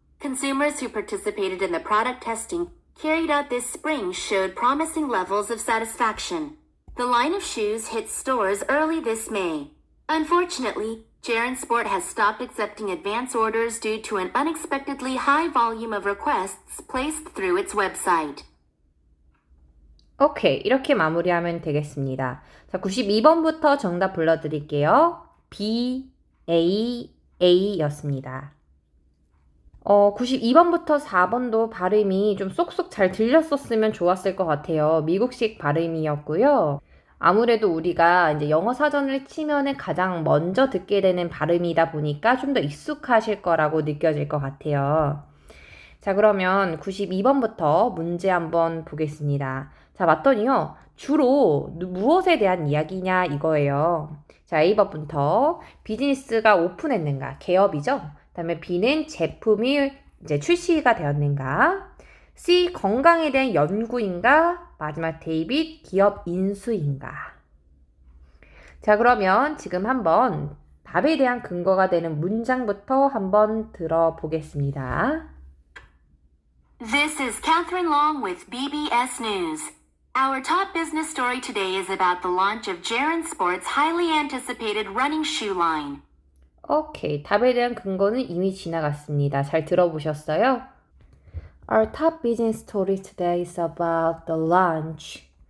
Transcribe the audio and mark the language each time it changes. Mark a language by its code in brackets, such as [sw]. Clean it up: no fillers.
[en] Consumers who participated in the product testing carried out this spring showed promising levels of satisfaction. The line of shoes hit stores early this May. Unfortunately, Jaren Sport has stopped accepting advance orders due to an unexpectedly high volume of requests placed through its website. [ko] 오케이. 이렇게 마무리하면 되겠습니다. 자, 92번부터 정답 불러드릴게요. B, A, A 였습니다. 92번부터 4번도 발음이 좀 쏙쏙 잘 들렸었으면 좋았을 것 같아요. 미국식 발음이었고요. 아무래도 우리가 이제 영어 사전을 치면은 가장 먼저 듣게 되는 발음이다 보니까 좀 더 익숙하실 거라고 느껴질 것 같아요. 자, 그러면 92번부터 문제 한번 보겠습니다. 자, 맞더니요. 주로 무엇에 대한 이야기냐 이거예요. 자, A번부터 비즈니스가 오픈했는가? 개업이죠? 그 다음에 B는 제품이 이제 출시가 되었는가? C. 건강에 대한 연구인가? 마지막 데이빗 기업 인수인가? 자, 그러면 지금 한번 답에 대한 근거가 되는 문장부터 한번 들어보겠습니다. [en] This is Catherine Long with BBS News. Our top business story today is about the launch of Jaren Sports' highly anticipated running shoe line. [ko] 오케이, 답에 대한 근거는 이미 지나갔습니다. 잘 들어보셨어요? [en] Our top business story today is about the launch.